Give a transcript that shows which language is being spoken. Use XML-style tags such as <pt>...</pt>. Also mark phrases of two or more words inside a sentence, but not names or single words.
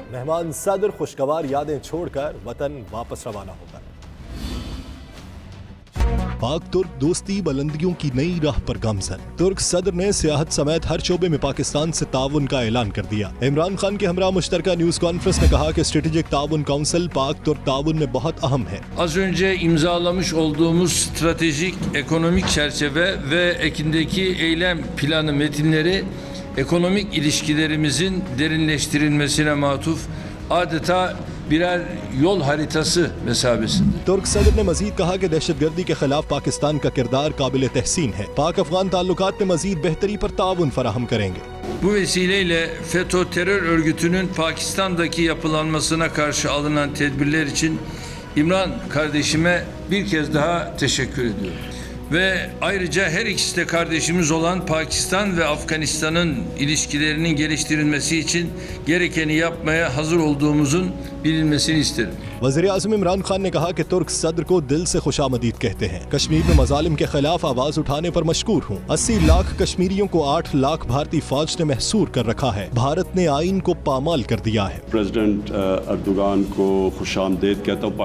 <ur>مہمان صدر خوشگوار یادیں چھوڑ کر وطن واپس روانہ ہوگا. پاک ترک دوستی بلندیوں کی نئی راہ پر گامزن. ترک صدر نے سیاحت سمیت ہر شعبے میں پاکستان سے تعاون کا اعلان کر دیا. عمران خان کے ہمراہ مشترکہ</ur> <en>news conference</en> <ur>میں کہا کہ اسٹریٹیجک تعاون کونسل پاک ترک تعاون میں بہت اہم ہے.</ur> <tr>Az önce imzalamış olduğumuz stratejik ekonomik çerçeve ve ekindeki eylem planı metinleri ekonomik ilişkilerimizin derinleştirilmesine matuf adeta birer yol haritası mesabesinde.</tr> <ur>ترک صدر نے مزید کہا کہ دہشت گردی کے خلاف پاکستان کا کردار قابل تحسین ہے. پاک افغان تعلقات میں مزید بہتری پر تعاون فراہم کریں گے.</ur> <tr>Bu vesileyle FETÖ terör örgütünün Pakistan'daki yapılanmasına karşı alınan tedbirler için İmran kardeşime bir kez daha teşekkür ediyorum. Ve ayrıca her ikisi de kardeşimiz olan Pakistan ve Afganistan'ın ilişkilerinin geliştirilmesi için gerekeni yapmaya hazır olduğumuzun bilinmesini isterim.</tr> <ur>وزیر اعظم عمران خان نے کہا کہ ترک صدر کو دل سے خوش آمدید کہتے ہیں. کشمیر میں مظالم کے خلاف آواز اٹھانے پر مشکور ہوں۔ 80 لاکھ کشمیریوں کو 8 لاکھ بھارتی فوج نے محصور کر رکھا ہے. بھارت نے آئین کو پامال کر دیا ہے. پریزیڈنٹ اردوگان کو خوش آمدید کہتا ہوں.</ur>